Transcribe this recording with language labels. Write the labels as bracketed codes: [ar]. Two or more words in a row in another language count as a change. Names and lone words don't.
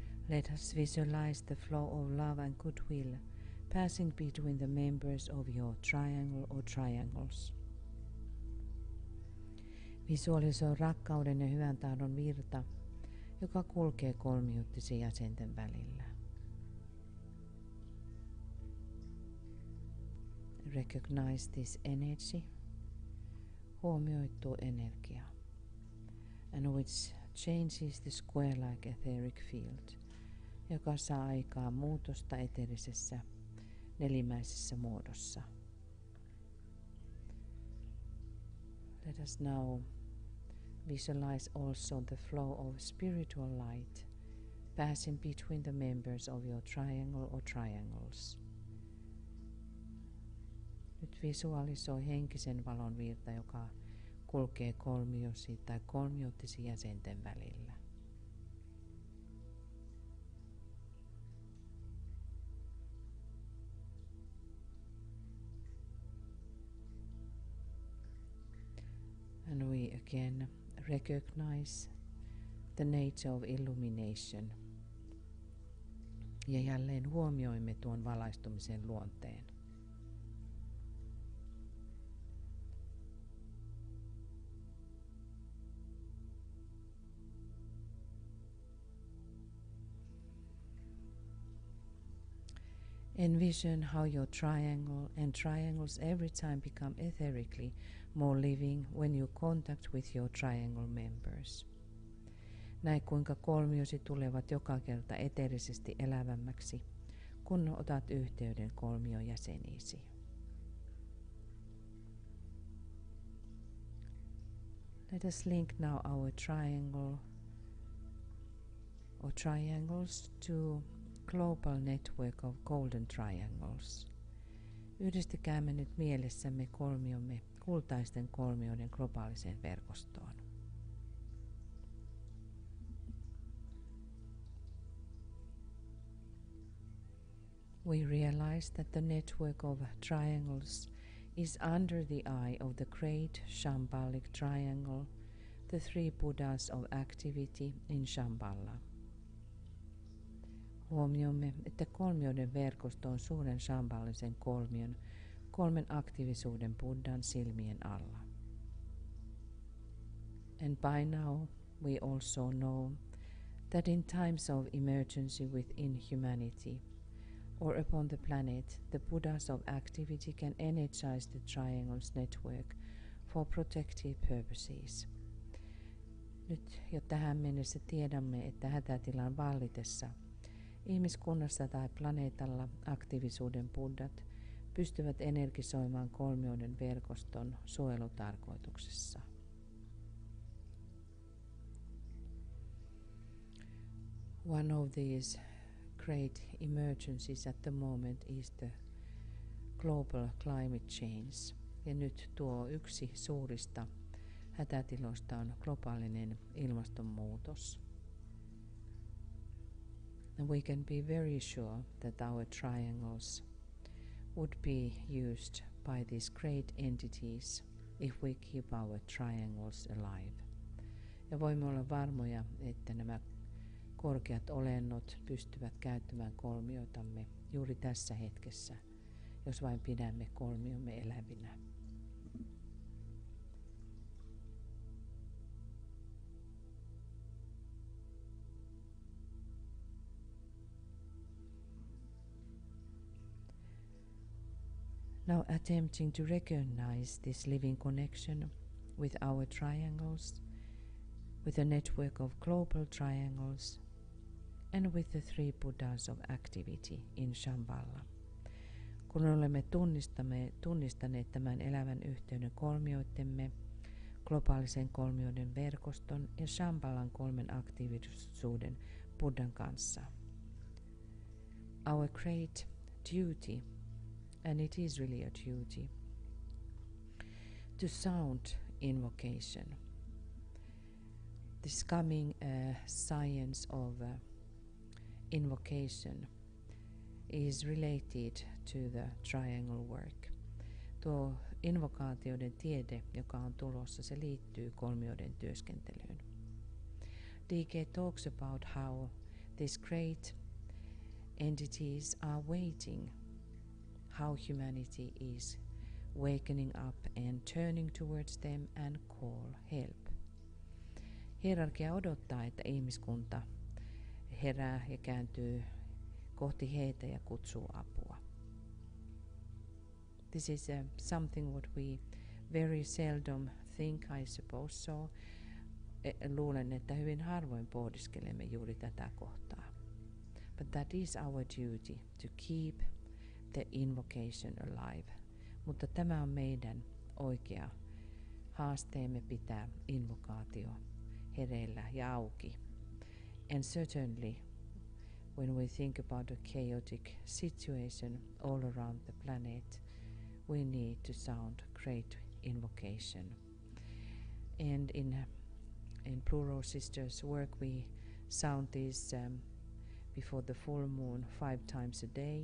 [en] Let us visualize the flow of love and goodwill passing between the members of your triangle or triangles. [fi] Visualisoi rakkauden ja hyvän tahdon virta, joka kulkee kolmiuttisen jäsenten välillä. [en] Recognize this energy, [fi] huomioi tuo energia, [en] and which changes the square-like etheric field, [fi] joka saa aikaan muutosta eteerisessä nelimäisessä muodossa. [en] Let us now visualize also the flow of spiritual light passing between the members of your triangle or triangles. [fi] Nyt visualisoi henkisen valon virta, joka kulkee kolmiosi tai kolmiuttisi jäsenten välillä. [en] And we again recognize the nature of illumination. [fi] Ja jälleen huomioimme tuon valaistumisen luonteen. [en] Envision how your triangle and triangles every time become etherically more living when you contact with your triangle members. [fi] Näe kuinka kolmiosi tulevat joka kerta eteerisesti elävämmäksi, kun otat yhteyden kolmion jäseniisi. [en] Let us link now our triangle or triangles to global network of golden triangles. [fi] Yhdistäkäämme nyt mielessämme kolmiomme kultaisten kolmioiden globaaliseen verkostoon. [en] We realize that the network of triangles is under the eye of the great Shambhalic triangle, the three Buddhas of activity in Shambhala. [fi] Huomioimme, että kolmioiden verkosto on suuren shambhalisen kolmion, kolmen aktiivisuuden Buddhan silmien alla. [en] And by now we also know that in times of emergency within humanity or upon the planet, the Buddhas of activity can energize the triangles network for protective purposes. [fi] Nyt jo tähän mennessä tiedämme, että hätätilan vallitessa ihmiskunnassa tai planeetalla aktiivisuuden buddhat pystyvät energisoimaan kolmioiden verkoston suojelutarkoituksessa. [en] One of these great emergencies at the moment is the global climate change. [fi] Ja nyt tuo yksi suurista hätätiloista on globaalinen ilmastonmuutos. [en] And we can be very sure that our triangles would be used by these great entities if we keep our triangles alive. [fi] Ja voimme olla varmoja, että nämä korkeat olennot pystyvät käyttämään kolmioitamme juuri tässä hetkessä, jos vain pidämme kolmiomme elävinä. [en] Now attempting to recognize this living connection with our triangles, with a network of global triangles, and with the three Buddhas of activity in Shambhala. [fi] Kun olemme tunnistaneet tämän elävän yhteyden kolmioittemme, globaalisen kolmioiden verkoston ja Shambhalan kolmen aktiivisuuden Buddhan kanssa. [en] Our great duty, and it is really a duty, to sound invocation. This coming science of invocation is related to the triangle work. [fi] Tuo invokaatioiden tiede, joka on tulossa, se liittyy kolmioiden työskentelyyn. [en] DK talks about how these great entities are waiting, how humanity is wakening up and turning towards them and call help. [fi] Hierarkia odottaa, että ihmiskunta herää ja kääntyy kohti heitä ja kutsuu apua. [en] This is something what we very seldom think, I suppose so. [fi] Luulen, että hyvin harvoin pohdiskelemme juuri tätä kohtaa. [en] But that is our duty, to keep the invocation alive. [fi] Mutta tämä on meidän oikea haasteemme pitää invokaatio hereillä ja auki. [en] And certainly, when we think about a chaotic situation all around the planet, we need to sound great invocation. And in Plural Sisters work we sound this before the full moon 5 times a day.